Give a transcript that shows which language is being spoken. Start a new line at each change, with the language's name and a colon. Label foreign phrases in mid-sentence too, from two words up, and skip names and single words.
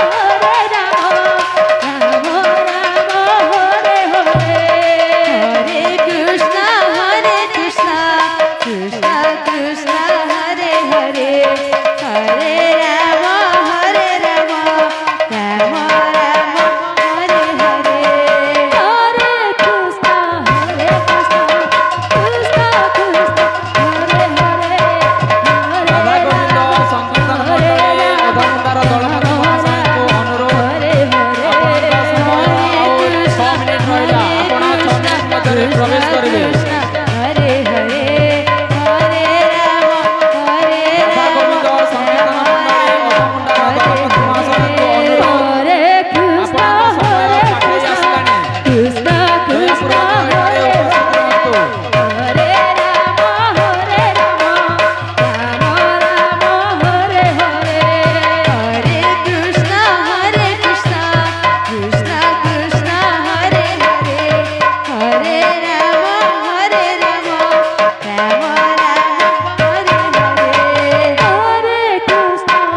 Sanskrit: राम हरे हरे हरे कृष्ण कृष्ण कृष्ण हरे हरे हरे राम राम राम हरे हरे हरे कृष्ण कृष्ण कृष्ण हरे हरे
Odia: ରାଧା ଗୋବିନ୍ଦ ସଂକୀର୍ତ୍ତନ ମଣ୍ଡଳୀ ଅଧମୁଣ୍ଡାର ଦଳପତି ମହାଶୟଙ୍କୁ ଅନୁରୋଧ
Sanskrit: हरे हरे
Odia: ଆପଣଙ୍କ ସମୟ ଆଉ 6 ମିନିଟ ରହିଲା ଆପଣ 6 ମିନିଟ ମଧ୍ୟରେ ପ୍ରବେଶ କରିବେ
Sanskrit: हरे हरे हरे राम
Odia: ରାଧା ଗୋବିନ୍ଦ ସଂକୀର୍ତ୍ତନ ମଣ୍ଡଳୀ ଅଧମୁଣ୍ଡାର ଦଳପତି ମହାଶୟଙ୍କୁ ଅନୁରୋଧ
Sanskrit: हरे कृष्ण
Odia: ଆପଣଙ୍କ ସମୟ ପାଖେଇ ଆସିଲାଣି
Sanskrit: कृष्ण कृष्ण
Odia: ଦୟାପୂର୍ବକ ଏଠାରେ ଉପସ୍ଥିତ ରୁହନ୍ତୁ
Sanskrit: हरे राम हरे हरे हरे कृष्ण कृष्ण कृष्ण हरे हरे हरे राम राम राम हरे हरे हरे कृष्ण